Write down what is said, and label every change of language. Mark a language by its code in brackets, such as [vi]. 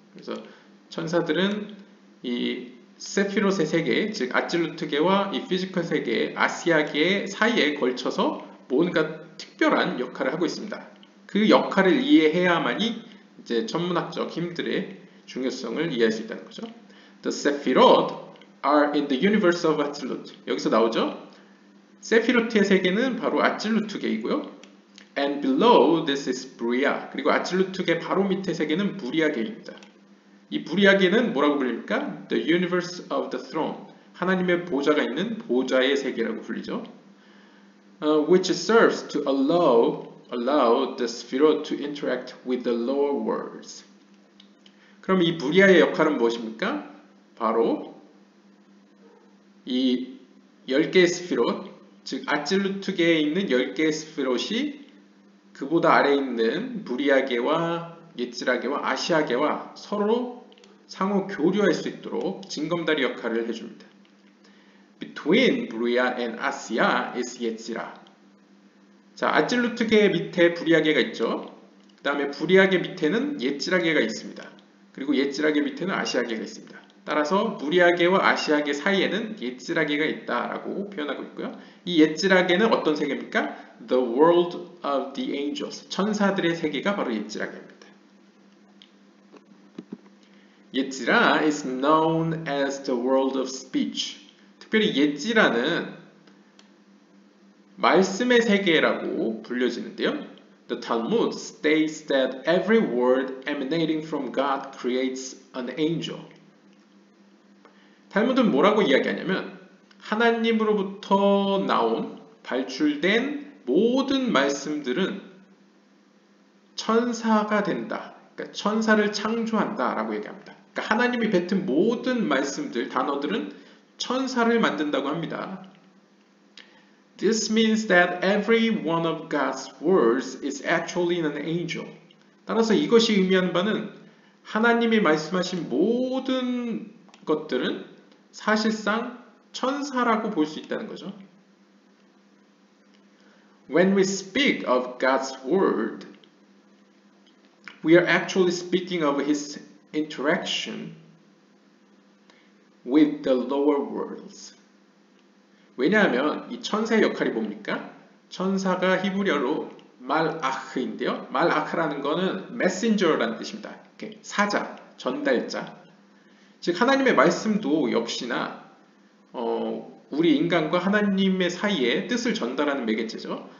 [ko] 그래서 천사들은 이 세피롯의 세계, 즉 아찔루트계와 이 피지컬 세계, 아시아계 사이에 걸쳐서 뭔가 특별한 역할을 하고 있습니다. 그 역할을 이해해야만이 이제 천문학적 힘들의 중요성을 이해할 수 있다는 거죠. [en] The Sephirot are in the universe of Atzilut. [ko] 여기서 나오죠. 세피로트의 세계는 바로 아찔루트계이고요. [en] And below this is Bria. [ko] 그리고 아찔루트계 바로 밑에 세계는 부리아계입니다. 이 부리아계는 뭐라고 불립니까? [en] The universe of the throne. [ko] 하나님의 보좌가 있는 보좌의 세계라고 불리죠. [en] Which serves to allow the Sephirot to interact with the lower worlds. [ko] 그럼 이 부리아의 역할은 무엇입니까? 바로 이 10개의 스피롯, 즉 아찔루트계에 있는 10개의 스피롯이 그보다 아래에 있는 부리아계와 예츠라계와 아시아계와 서로 상호 교류할 수 있도록 징검다리 역할을 해줍니다. [en] between 브리아 and 아시아 is 예찌라. [ko] 자, 아질루트계 밑에 브리아계가 있죠. 그 다음에 브리아계 밑에는 예찌라계가 있습니다. 그리고 예찌라계 밑에는 아시아계가 있습니다. 따라서 브리아계와 아시아계 사이에는 예찌라계가 있다라고 표현하고 있고요. 이 예찌라계는 어떤 세계입니까? [en] The world of the angels. [ko] 천사들의 세계가 바로 예찌라계입니다. [en] 예찌라 is known as the world of speech. [ko] 특별히 예찌라는 말씀의 세계라고 불려지는데요. [en] The Talmud states that every word emanating from God creates an angel. [ko] 탈무드는 뭐라고 이야기하냐면 하나님으로부터 나온 발출된 모든 말씀들은 천사가 된다. 그러니까 천사를 창조한다 라고 얘기합니다. 그러니까 하나님이 뱉은 모든 말씀들, 단어들은 천사를 만든다고 합니다. [en] This means that every one of God's words is actually an angel. [ko] 따라서 이것이 의미하는 바는 하나님이 말씀하신 모든 것들은 사실상 천사라고 볼 수 있다는 거죠. [en] When we speak of God's word, we are actually speaking of His interaction with the lower worlds. [ko] 왜냐하면 이 천사의 역할이 뭡니까? 천사가 히브리어로 말아흐인데요. 말아흐라는 거는 messenger라는 뜻입니다. 이렇게 사자, 전달자. 즉 하나님의 말씀도 역시나 우리 인간과 하나님의 사이에 뜻을 전달하는 매개체죠.